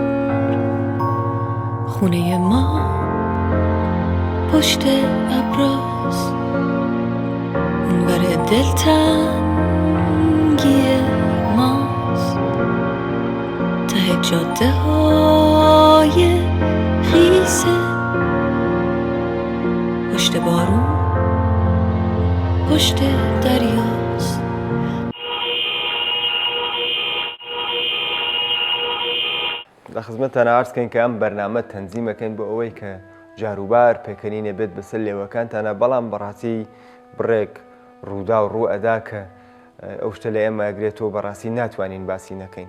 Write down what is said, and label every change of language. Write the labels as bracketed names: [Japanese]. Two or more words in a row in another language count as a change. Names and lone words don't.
[Persian] خونه ما پشت ابراز اونور دلتنگی ماست ته جاده های خیسه پشت بارون پشت دریاست. [Central Kurdish] لە خزمەتتان ئارزکەین کە ئەم بەرنامە تەنزیمەکەین بۆ ئەوەی کە جاروبار پێکەنینێ بێت بەسەر لێوەکانتانە، بەڵام بەڕاستی بڕێک ڕوودا و ڕوو ئەدا کە ئەو شتە لە ئێمە ئەگرێتەوە بەڕاستی ناتوانین باسی نەکەین.